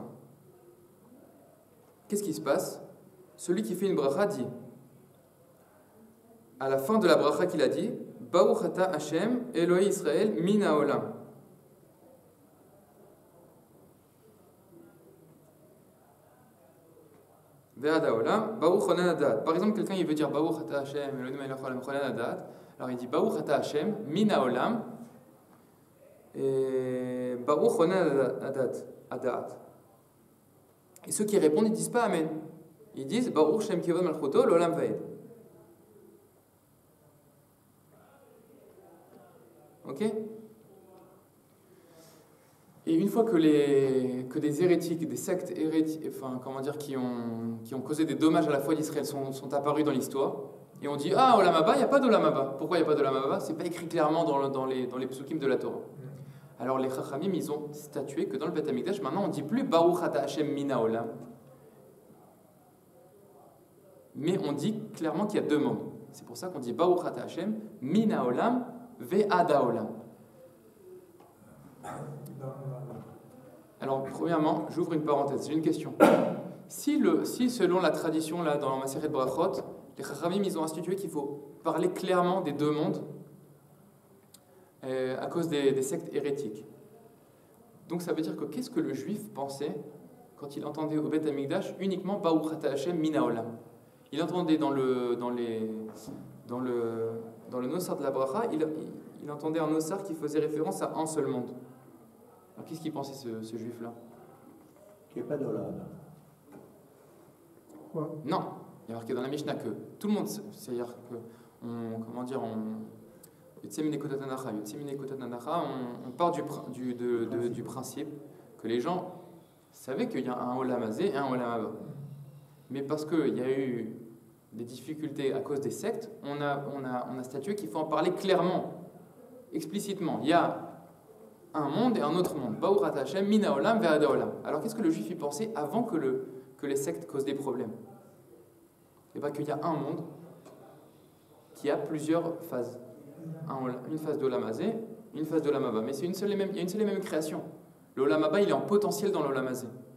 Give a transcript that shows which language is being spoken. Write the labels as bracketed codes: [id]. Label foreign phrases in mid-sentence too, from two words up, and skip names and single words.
[fr] Qu'est-ce qui se passe? Celui qui fait une bracha dit, à la fin de la bracha qu'il a dit, [he] ברוך אתה השם אלוהי ישראל מן העולם. [fr] Par exemple, quelqu'un il veut dire [he] ברוך אתה השם אלוהים מלך העולם חונן הדעת. [fr] Alors il dit [he] ברוך אתה השם מן העולם, [fr] et [he] ברוך חונן הדעת. [fr] Et ceux qui répondent, ils disent pas Amen. Ils disent [he] ברוך שם כבוד מלכותו לעולם ועד. [fr] Ok? Et une fois que des hérétiques, des sectes hérétiques, enfin, comment dire, qui ont causé des dommages à la foi d'Israël sont apparus dans l'histoire, et on dit ah, [he] עולם הבא, [fr] il n'y a pas d' [he] עולם הבא. [fr] Pourquoi il n'y a pas d' [he] עולם הבא? [fr] C'est pas écrit clairement dans les psukim de la Torah. Alors les Chachamim, ils ont statué que dans le [he] בית המקדש, [fr] maintenant on ne dit plus [he] ברוך אתה השם מן העולם, [fr] mais on dit clairement qu'il y a deux mondes. C'est pour ça qu'on dit [he] ברוך אתה השם מן העולם ועד העולם. [fr] Alors, premièrement, j'ouvre une parenthèse, j'ai une question. Si selon la tradition, là, dans ma série de Brachot, les Chachamim, ils ont institué qu'il faut parler clairement des deux mondes à cause des sectes hérétiques. Donc, ça veut dire que qu'est-ce que le juif pensait quand il entendait au [he] בית המקדש [fr] uniquement [he] ברוך אתה השם מן העולם? [fr] Il entendait dans le Nosar de la Bracha, il entendait un Nosar qui faisait référence à un seul monde. Alors, qu'est-ce qu'il pensait ce juif-là? Qu'il n'y ait pas d'Olam. quoi? Non, il y a marqué dans la Mishnah que tout le monde, c'est-à-dire que, on part du principe que les gens savaient qu'il y a un [he] עולם הזה [fr] et un [he] עולם הבא. [fr] Mais parce qu'il y a eu des difficultés à cause des sectes, on a statué qu'il faut en parler clairement, explicitement. Il y a un monde et un autre monde. [he] ברוך אתה השם מן העולם ועד העולם. [fr] Alors qu'est-ce que le juif y pensait avant que les sectes causent des problèmes? Et bien qu'il y a un monde qui a plusieurs phases. Une phase d' [he] עולם הזה, [fr] une phase d' [he] עולם הבא. [fr] Mais il y a une seule et même création. [he] לעולם הבא, [fr] il est en potentiel dans [he] לעולם הזה.